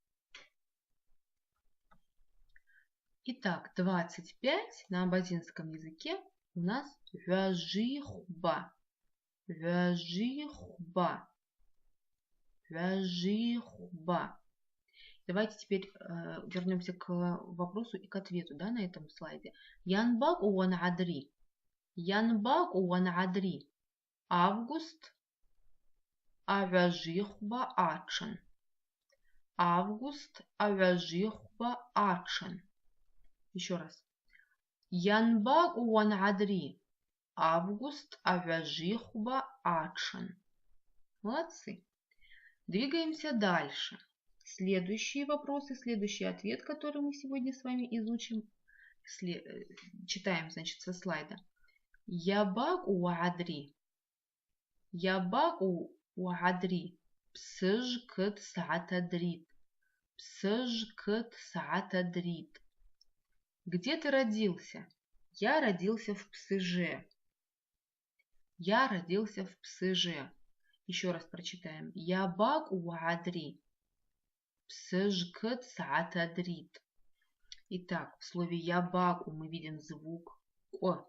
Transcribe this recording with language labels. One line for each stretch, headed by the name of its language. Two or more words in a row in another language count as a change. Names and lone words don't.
Russian: Итак, 25 на абазинском языке у нас вяжихба.
Abaza: Вяжихба. Вяжихба.
Russian: Давайте теперь вернемся к вопросу и к ответу, да, на этом слайде.
Abaza: Янбак уан адри. Янбак уан адри. Август. Авяжихба ачен. Август. Авяжихба ачен.
Russian: Еще раз.
Abaza: Янбак уан адри. Август. Авяжихба ачен.
Russian: Молодцы. Двигаемся дальше. Следующие вопросы, следующий ответ, который мы сегодня с вами изучим, читаем, значит, со слайда.
Abaza: Ябак уадри. Ябак уадри. Псыжкт саатадрит. Псыжкт саатадрит.
Russian: Где ты родился? Я родился в Псыже. Я родился в Псыже. Еще раз прочитаем.
Abaza: Ябак уадри. Псыжкт саатадрит.
Russian: Итак, в слове ябаку мы видим звук О.